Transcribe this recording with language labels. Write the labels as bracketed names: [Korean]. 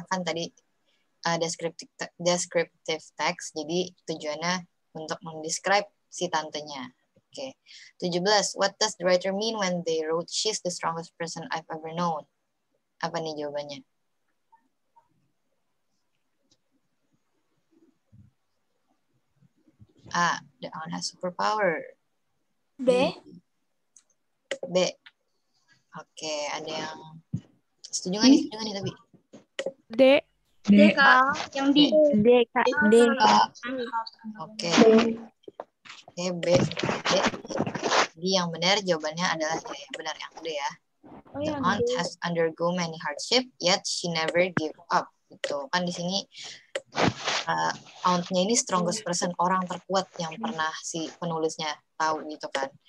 [Indonesian] Kan tadi descriptive text, jadi tujuannya untuk mendescribe si tantenya. Oke. 17. [English] What does the writer mean when they wrote she's the strongest person I've ever known? [Indonesian] Apa nih jawabannya? [English] A. The aunt has superpower. B. [Indonesian] Oke, ada yang setuju nggak nih tapi? D. Yang D. D, Kak. D. Oke. Oke, B. Jadi yang benar jawabannya adalah yang benar yang D ya. [English] The aunt has undergo many hardship, yet she never give up. [Indonesian] Gitu. Kan di sini auntnya ini [English] strongest person, [Indonesian] orang terkuat yang pernah si penulisnya tahu gitu kan.